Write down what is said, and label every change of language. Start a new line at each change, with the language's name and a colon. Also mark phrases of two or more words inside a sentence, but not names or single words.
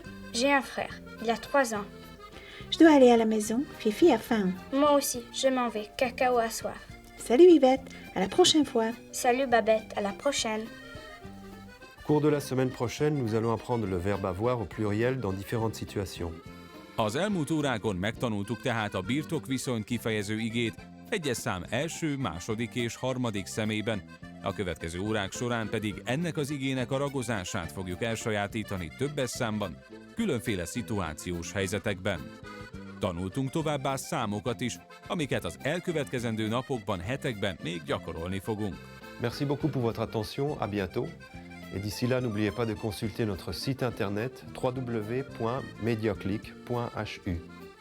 French: J'ai un frère. Il a 3 ans. Je dois aller à la maison. Fifi a faim. Moi aussi, je m'en vais. Cacao a soif. Salut Yvette. À la prochaine fois. Salut Babette. À la prochaine. Au cours de la semaine prochaine, nous allons apprendre le verbe avoir au pluriel dans différentes situations.
Hungarian: Az elmúlt órákon megtanultuk tehát a birtokviszonyt kifejező igét egyes szám első, második és harmadik személyben. A következő órák során pedig ennek az igének a ragozását fogjuk elsajátítani többes számban, különféle szituációs helyzetekben. Tanultunk továbbá számokat is, amiket az elkövetkezendő napokban, hetekben még gyakorolni fogunk.
French: Merci beaucoup pour votre attention, à bientôt. Et d'ici là, n'oubliez pas de consulter notre site internet www.mediaclick.hu.